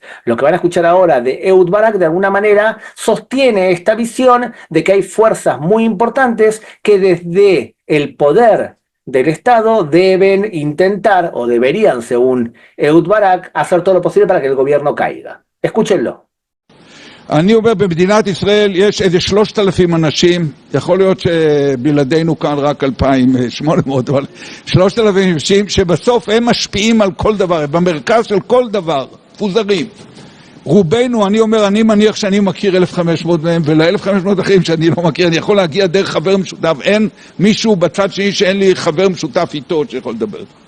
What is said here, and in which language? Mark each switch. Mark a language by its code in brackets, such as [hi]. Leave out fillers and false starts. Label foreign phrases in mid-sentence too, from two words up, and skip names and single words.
[es] Lo que van a escuchar ahora de Ehud Barak de alguna manera sostiene esta visión de que hay fuerzas muy importantes que desde el poder del Estado deben intentar, o deberían según Ehud Barak, hacer todo lo posible para que el gobierno caiga. Escúchenlo. [he] אני אומר, במדינת ישראל יש איזה 3,000 אנשים, יכול להיות שבלעדינו כאן רק 2,800, אבל 3,000 אנשים שבסוף הם משפיעים על כל דבר, במרכז של כל דבר, מפוזרים. רובנו, אני אומר, אני מניח שאני מכיר 1,500 מהם, ול-1,500 אחרים שאני לא מכיר, אני יכול להגיע דרך חבר משותף, אין מישהו בצד שני שאין לי חבר משותף איתו שיכול לדבר.